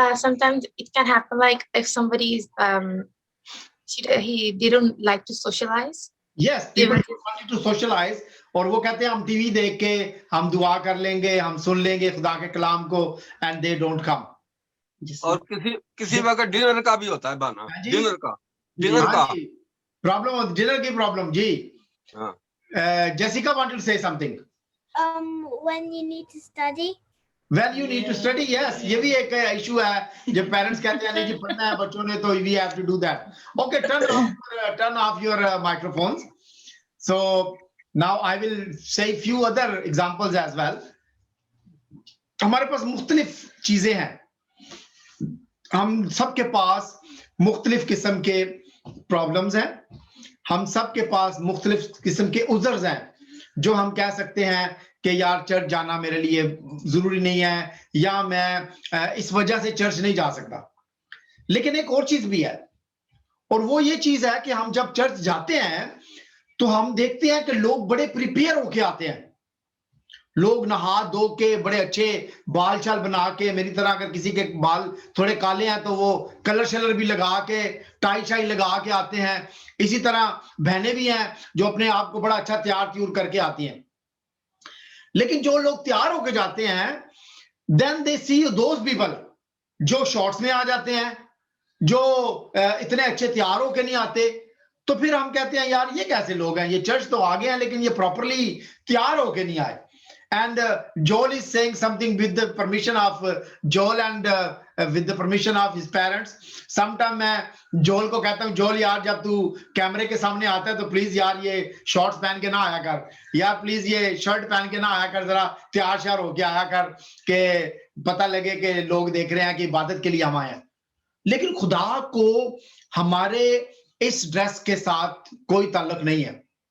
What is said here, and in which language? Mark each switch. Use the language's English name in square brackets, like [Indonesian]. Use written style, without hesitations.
[English] Sometimes it can happen like if somebody is he didn't like to socialize. Yes, people want to socialize. [Hindi] और वो कहते हैं हम TV देख के हम दुआ कर लेंगे, हम सुन लेंगे खुदा के कलाम को [English] and they don't come. [Hindi] और किसी वक्त डिनर का भी होता है बहाना. डिनर का प्रॉब्लम, डिनर की problem. Ji. [English] Jessica wanted to say something. When you need to study. When you need to study, yes, [Hindi] ये भी एक इशू है जब पेरेंट्स कहते हैं नहीं जी पढ़ना है बच्चों ने तो [English] we have to do that. Okay, turn off your microphones. So now I will say few other examples as well. [Hindi] हमारे पास मुख्तलिफ चीजें हैं. हम सबके पास मुख्तलिफ किस्म के प्रॉब्लम्स हैं. हम सबके पास मुख्तलिफ किस्म के उज़र्स हैं जो हम कह सकते हैं कि यार चर्च जाना मेरे लिए जरूरी नहीं है या मैं इस वजह से चर्च नहीं जा सकता. लेकिन एक और चीज भी है और वो ये चीज है कि हम जब चर्च जाते हैं तो हम देखते हैं कि लोग बड़े प्रिपेयर होके आते हैं. लोग नहा धो के बड़े अच्छे बाल चाल बना के, मेरी तरह अगर किसी के बाल थोड़े काले हैं तो वो कलर शलर भी लगा के टाई शाई लगा के आते हैं. इसी तरह बहनें भी हैं जो अपने आप को बड़ा अच्छा तैयार त्यूर करके आती हैं. लेकिन जो लोग तैयार होके जाते हैं [English] then they see those people [Hindi] जो शॉर्ट्स में आ जाते हैं, जो इतने अच्छे तैयार होके नहीं आते. तो फिर हम कहते हैं यार ये कैसे लोग हैं, ये चर्च तो आ गए हैं लेकिन ये प्रॉपरली तैयार होके नहीं आए. [English] And Joel is saying something with the permission of Joel and with the permission of his parents. [Hindi] Sometime मैं Joel को कहता हूँ Joel यार जब तू कैमरे के सामने आता है तो प्लीज यार ये शॉर्ट्स पहन के ना आया कर, यार प्लीज ये शर्ट पहन के ना आया कर, जरा तैयार श्यार होके आया कर कि पता लगे कि लोग देख रहे हैं कि इबादत के लिए हम आए हैं. लेकिन खुदा को हमारे इस ड्रेस के साथ कोई ताल्लुक नहीं है.